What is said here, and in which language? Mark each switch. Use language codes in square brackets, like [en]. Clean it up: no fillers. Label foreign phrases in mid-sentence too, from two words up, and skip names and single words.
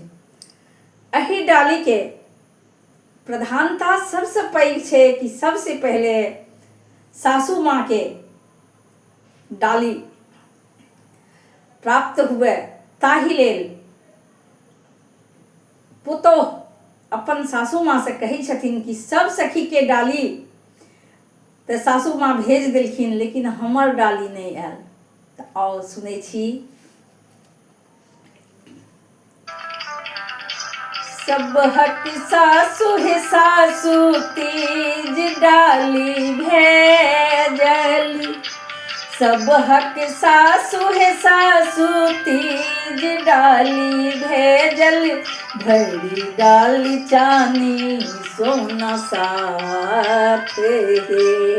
[mai] एही डाली के प्रधानता सबसे पैघ छै कि सबसे पहले सासू माँ के डाली प्राप्त हुए ताहि लेल पुतोह अपन सासू माँ से कहै छथिन कि सब सखी के डाली तऽ सासू माँ भेज देलखिन लेकिन हमर डाली नहीं आयल। तऽ आओ सुनै छी सबहक सासु हे सासु तीज डाली भेजली सबहक सासु हे सासु तीज डाली भेजल भरी डाली चानी सोना साथ हे